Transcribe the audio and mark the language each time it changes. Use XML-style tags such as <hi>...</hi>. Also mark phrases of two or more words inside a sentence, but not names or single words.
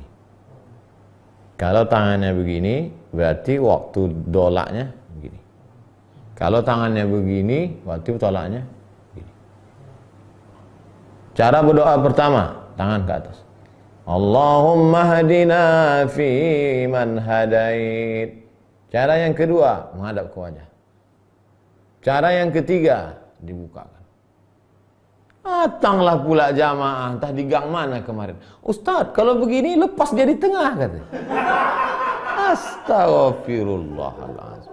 <id>Kalau tangannya begini, berarti waktu dolaknya begini. Kalau tangannya begini, berarti tolaknya begini. Cara berdoa pertama, tangan ke atas.</id> <ar>اللهم اهدنا فيمن هديت.</ar> <id>Cara yang kedua, menghadap ke wajah. Cara yang ketiga, dibukakan. Datanglah pula jamaah, entah di gang mana kemarin. Ustaz, kalau begini lepas dia di tengah, kata. Astagfirullahaladzim.</id>